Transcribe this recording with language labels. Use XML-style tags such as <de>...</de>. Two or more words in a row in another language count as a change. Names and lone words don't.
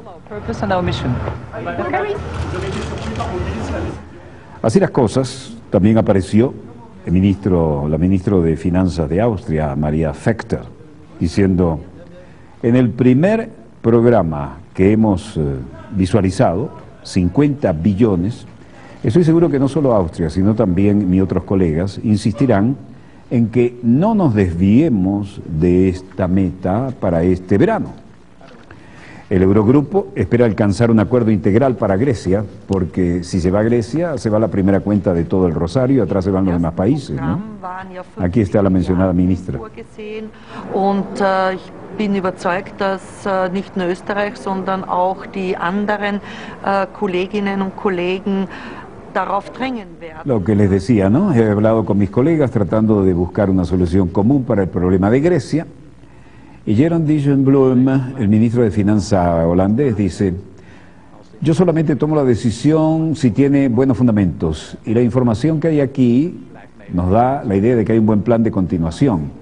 <es>Así las cosas, también apareció la ministra de Finanzas de Austria, Maria Fechter, diciendo: en el primer programa que hemos visualizado, 50 billones, estoy seguro que no solo Austria, sino también mis otros colegas insistirán en que no nos desviemos de esta meta para este verano. El Eurogrupo espera alcanzar un acuerdo integral para Grecia, porque si se va a Grecia, se va la primera cuenta de todo el rosario y atrás se van los demás países, ¿no? Aquí está la mencionada ministra.</es> <de>Bin überzeugt, dass nicht nur Österreich, sondern auch die anderen Kolleginnen und Kollegen darauf drängen werden.</de> <es>Lo que les decía, ¿no? He hablado con mis colegas tratando de buscar una solución común para el problema de Grecia. Y Jeroen Dijsselbloem, el ministro de Finanzas holandés, dice: yo solamente tomo la decisión si tiene buenos fundamentos. Y la información que hay aquí nos da la idea de que hay un buen plan de continuación.</es>